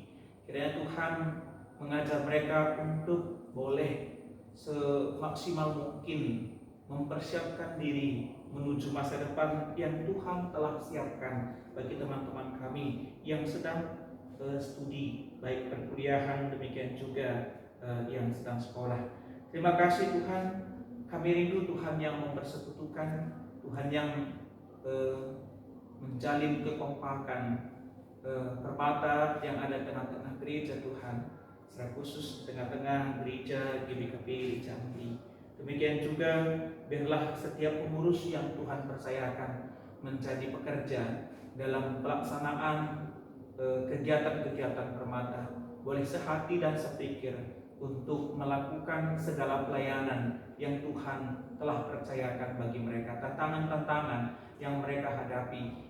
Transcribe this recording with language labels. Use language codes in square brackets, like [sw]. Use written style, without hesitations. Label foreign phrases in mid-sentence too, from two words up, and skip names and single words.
[id] Kiranya Tuhan mengajar mereka untuk boleh semaksimal mungkin mempersiapkan diri menuju masa depan yang Tuhan telah siapkan bagi teman-teman kami yang sedang studi, baik perkuliahan, demikian juga yang sedang sekolah. Terima kasih Tuhan. Kami rindu Tuhan yang mempersekutukan, Tuhan yang menjalin kekompakan permata yang ada tengah-tengah gereja Tuhan, secara khusus tengah-tengah gereja GBKP Jambi. Demikian juga biarlah setiap pengurus yang Tuhan percayakan menjadi pekerja dalam pelaksanaan kegiatan-kegiatan permata boleh sehati dan sepikir untuk melakukan segala pelayanan yang Tuhan telah percayakan bagi mereka, tantangan-tantangan yang mereka hadapi.